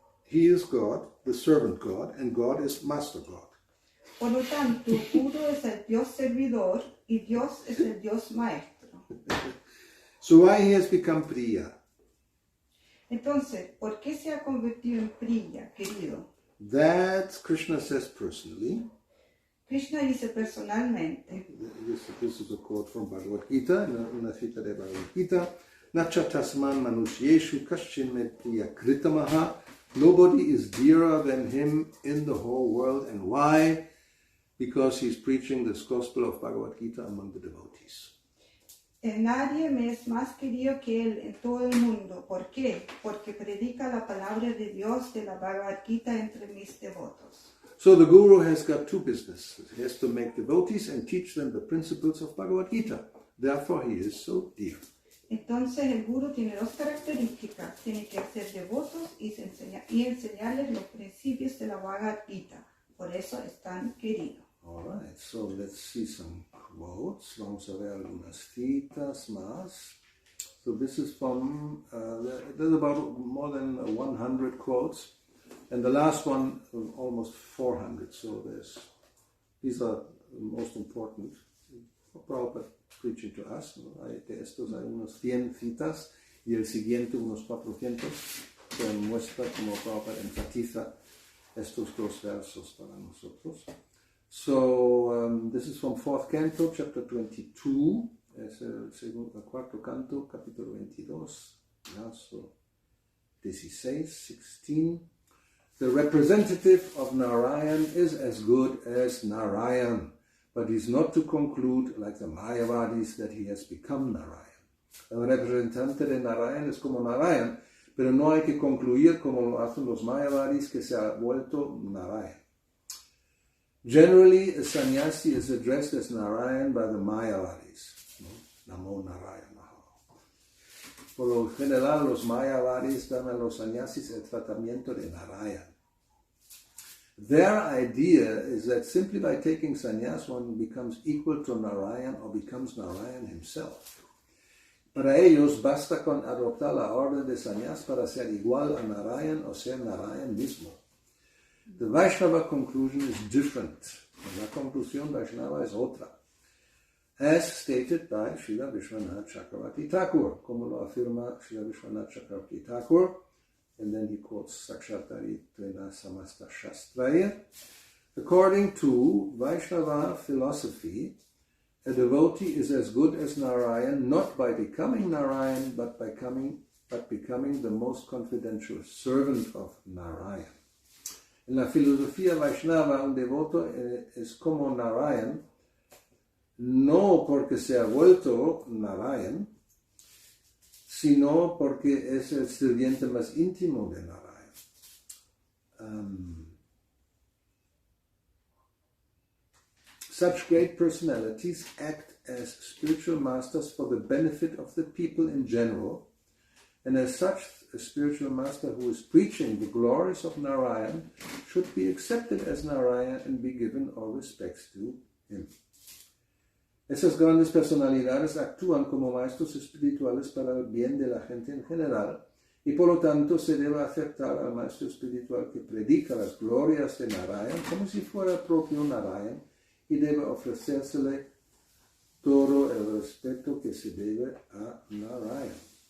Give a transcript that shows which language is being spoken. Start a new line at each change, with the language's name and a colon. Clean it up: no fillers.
English: He is God, the servant God, and God is master God.
Spanish: Por lo tanto, Guru es el Dios servidor y Dios es el Dios maestro.
English: So why he has become Priya?
Spanish: Entonces, ¿por qué se ha convertido en Priya, querido?
English: That Krishna says personally.
Spanish: Krishna dice personalmente.
English: This is a quote from Bhagavad Gita,
Spanish: una cita de Bhagavad Gita.
Sanskrit: Nacha tasman manusyeshu kaschin me priya kritamaha.
English: Nobody is dearer than him in the whole world. And why? Because he's preaching this gospel of Bhagavad Gita among the devotees.
Spanish: Nadie me es más querido que él en todo el mundo. ¿Por qué? Porque predica la palabra de Dios de la Bhagavad Gita entre mis devotos.
English: So the Guru has got 2 businesses. He has to make devotees and teach them the principles of Bhagavad Gita. Therefore he is so dear.
Spanish: Entonces el guru tiene dos características, tiene que ser devotos y enseñarles los principios de la Bhagavad Gita. Por eso es tan querido.
English: All right, so let's see some quotes.
Spanish: Vamos a ver algunas citas más.
English: So this is from, there's about more than 100 quotes. And the last one, almost 400. So these are the most important. Prabhupada preaching to us.
Spanish: ¿No? De estos hay unos 100 citas y el siguiente unos 400. Que muestra como Prabhupada enfatiza estos dos versos para nosotros.
English: So this is from 4th Canto, chapter 22.
Spanish: Es el cuarto canto, capítulo 22, verso 16.
English: The representative of Narayan is as good as Narayan, but is not to conclude, like the Mayavadis, that he has become Narayan.
Spanish: El representante de Narayan es como Narayan, pero no hay que concluir como lo hacen los Mayavadis que se ha vuelto Narayan.
English: Generally, a sannyasi is addressed as Narayan by the Mayavadis.
Sanskrit: Namo Narayana.
Spanish: Por lo general, los Mayavadis dan a los sannyasis el tratamiento de Narayan.
English: Their idea is that simply by taking sannyas one becomes equal to Narayan or becomes Narayan himself.
Spanish: Para ellos basta con adoptar la orden de sannyas para ser igual a Narayan o ser Narayan mismo.
English: The Vaishnava conclusion is different.
Spanish: La conclusión Vaishnava es otra.
English: As stated by Srila Vishwanath Chakravarti Thakur,
Spanish: como lo afirma Srila Vishwanath Chakravarti Thakur,
English: and then he quotes
Sanskrit: Sakshatari Tvena Samasta Shastraya.
English: According to Vaishnava philosophy, a devotee is as good as Narayan not by becoming Narayan, but becoming the most confidential servant of Narayan.
Spanish: En la filosofía Vaishnava, un devoto es como Narayan, no porque se ha vuelto Narayan, sino porque es el sirviente más íntimo de Narayan.
English: Such great personalities act as spiritual masters for the benefit of the people in general, and as such, a spiritual master who is preaching the glories of Narayan should be accepted as Narayan and be given all respects to him.
Spanish: Esas grandes personalidades actúan como maestros espirituales para el bien de la gente en general y por lo tanto se debe aceptar al maestro espiritual que predica las glorias de Narayan como si fuera el propio Narayan y debe ofrecérsele todo el respeto que se debe a Narayan.